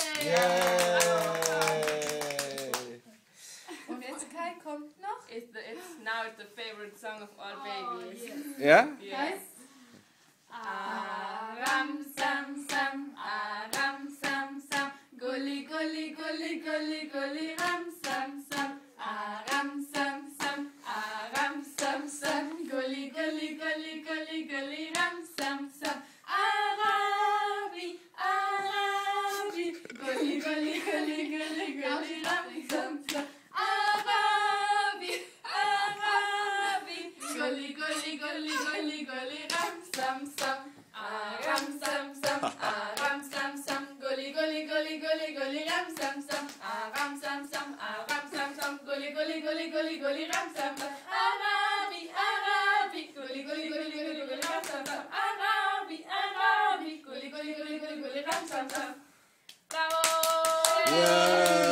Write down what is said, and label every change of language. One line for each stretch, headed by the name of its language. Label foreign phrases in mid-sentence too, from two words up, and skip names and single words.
German: Und jetzt Kai kommt noch.
English: It's now the favorite song of all babies.
German: Ja? Yes. Aram sam sam, aram sam sam, gully gully gully gully gully ram sam sam, aram sam sam, aram sam sam, gully gully gully gully gully ram sam sam, Arabi Arabi, gully gully gully gully gully ram sam sam, Arabi Arabi, gully gully gully gully gully ram sam sam, aram sam sam, aram sam sam, gully gully gully gully gully ram sam sam, aram sam sam, gully gully gully gully gully ram sam sam, Arabi Arabi, gully gully gully gully gully ram sam sam, Arabi Arabi, gully gully gully gully gully ram sam sam. Bravo!